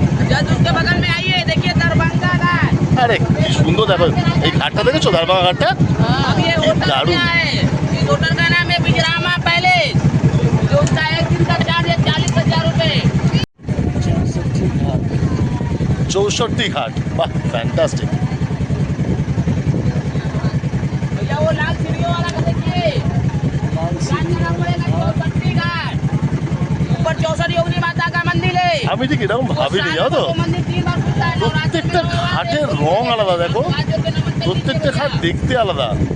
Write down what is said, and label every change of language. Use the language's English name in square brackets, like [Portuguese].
[Hindi] Just उसके बगल में आइए, देखिए दरभंगा घाट। [Bangla] আরে কি সুন্দর, দেখো এই घाटটা দেখেছো, দাঁড়ভাঙা ঘাটটা। [Hindi] अब ये होटल दारू। क्या है? इस होटल का नाम है बिजरामा पैलेस, जो उसका एक दिन का चार्ज है 40,000 रुपए। [Bangla] 64 घाट, বাহ ফ্যান্টাস্টিক। [Hindi] भैया वो लाल सीढ़ियों वाला का देखिए, घाट का नाम पड़ेगा 64 घाट। ऊपर 64 योगिनी माता का मंदिर है। [Bangla] আমি ঠিক এরকম ভাবিনি, জানো তো। [Hindi] वो मंदिर 3 बार खुलता है। [Bangla] প্রত্যেকটা ঘাটের রং আলাদা, দেখো প্রত্যেকটা ঘাট দেখতে আলাদা।